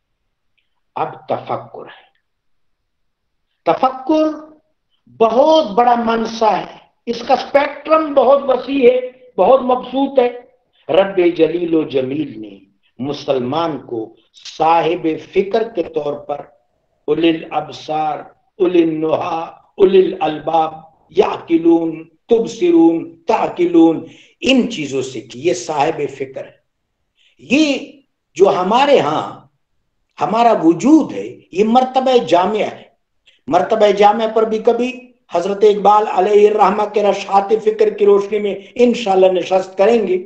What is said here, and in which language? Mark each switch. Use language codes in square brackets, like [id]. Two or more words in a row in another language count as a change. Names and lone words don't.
[ur] اب تفکر ہے۔ تفکر بہت بڑا منصع ہے، اس کا اسپیکٹرم بہت وسیع ہے، بہت مبسوط ہے۔ رب جلیل و جمیل نے مسلمان کو صاحب فکر کے طور پر [ar] اُولی الابصار، اُولی النہی، اُولی الالباب، یعقلون، تبصرون، تعقلون، [ur] ان چیزوں سے کی، یہ صاحب فکر ہے۔ یہ جو ہمارے ہاں ہمارا وجود ہے یہ مرتبہ جامعہ ہے۔ مرتبہ جامعہ پر بھی کبھی حضرت اقبال [ar] علیہ الرحمہ [ur] کے رشحات فکر کی روشنی میں انشاءاللہ نشست کریں گے.